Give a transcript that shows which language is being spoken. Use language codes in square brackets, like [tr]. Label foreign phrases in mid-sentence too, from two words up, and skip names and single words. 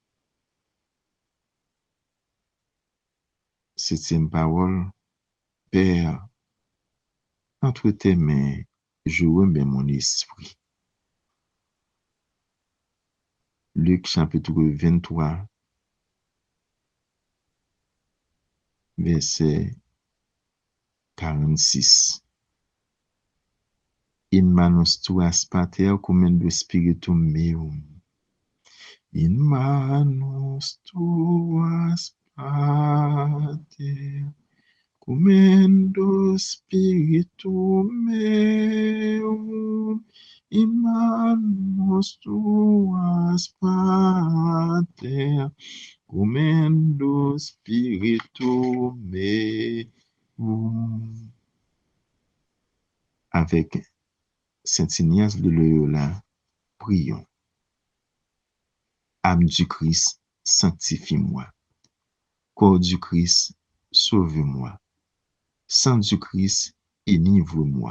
[fr] Septième parole, Père, entre tes mains, je remets mon esprit. Luc chapitre 23, verset 46. [la] In manus tuas pater commendo spiritum meum. In manus tuas pater commendo spiritum meum. In manus tuas pater commendo spiritum meum. [fr] Avec Saint Ignace de Loyola, prions. Âme du Christ, sanctifie-moi. Corps du Christ, sauve-moi. Sang du Christ, enivre-moi.